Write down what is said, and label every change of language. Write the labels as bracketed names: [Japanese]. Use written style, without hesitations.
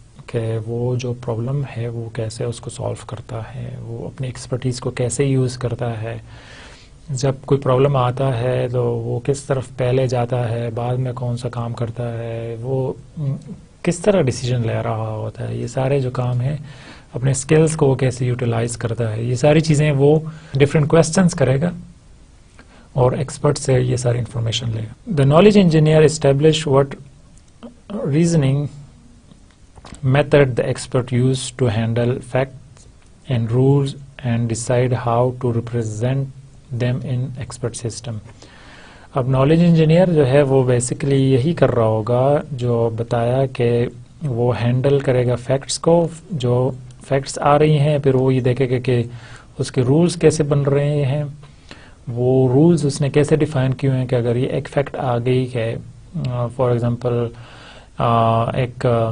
[Urdu] کہ وہ جو پرابلم ہے وہ کیسے اس کو سالو کرتا ہے، وہ اپنی ایکسپرٹیز کو کیسے یوز کرتا ہے، جب کوئی پرابلم آتا ہے تو وہ کس طرف پہلے جاتا ہے، بعد میں کون سا کام کرتا ہے، وہ کس طرح ڈیسیجن لے رہا ہوتا ہے، یہ سارے جو کام ہیں اپنے اسکلس کو وہ کیسے یوٹیلائز کرتا ہے، یہ ساری چیزیں وہ ڈفرینٹ کویسچنس کرے گا اور ایکسپرٹ سے یہ ساری انفارمیشن لے گا. [English] The knowledge engineer establish what reasoning method the expert used to handle facts and rules and decide how to represent them in expert system. [Urdu] اب نالج انجینئر جو ہے وہ بیسیکلی یہی کر رہا ہوگا جو بتایا کہ وہ ہینڈل کرے گا فیکٹس کو، جو فیکٹس آ رہی ہیں پھر وہ یہ دیکھے گا کہ اس کے رولز کیسے بن رہے ہیں، وہ رولز اس نے کیسے ڈیفائن کیے ہیں کہ اگر یہ ایک فیکٹ آ گئی ہے، [English] for example [Urdu] ایک